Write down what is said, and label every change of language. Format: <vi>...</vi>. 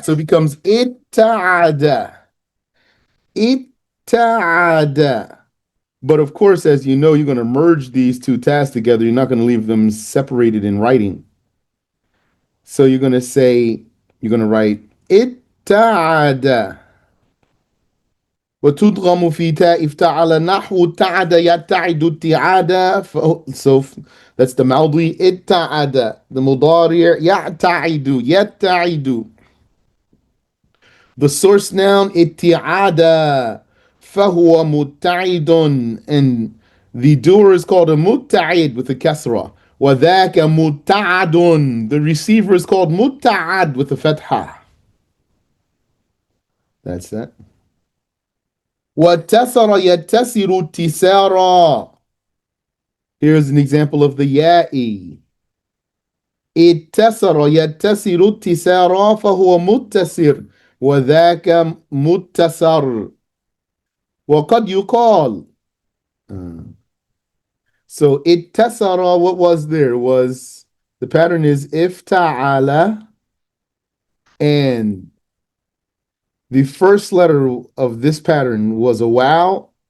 <en>So it becomes itta'ada. Itta'ada. But of course, as you know, you're going to merge these two tasks together. You're not going to leave them separated in writing. So you're going to say, you're going to write itta'ada.</en> <ar>وتدغم في تاء افتعل نحو تعد يتعد اتعادا.</ar> <en>So that's the ماضي اتعد.</en> <ar>The مضارع يعتعد يتعد.</ar> <en>The source noun اتعادا.</en> <ar>فهو متعد.</ar> <en>And the doer is called a متعد with a kasra.</en> <ar>وذاك متعد.</ar> <en>The receiver is called متعد with a fatha. That's that.</en> <ar>واتسر يتسر اتسارا.</ar> <en>Here's an example of the ya'i.</en> <ar>اتسر يتسر اتسارا فهو متسر وذاك متسر. وقد يقال.</ar> <en>So اتسر, what was there? Was the pattern is ifta'ala, and the first letter of this pattern was a wow.</en>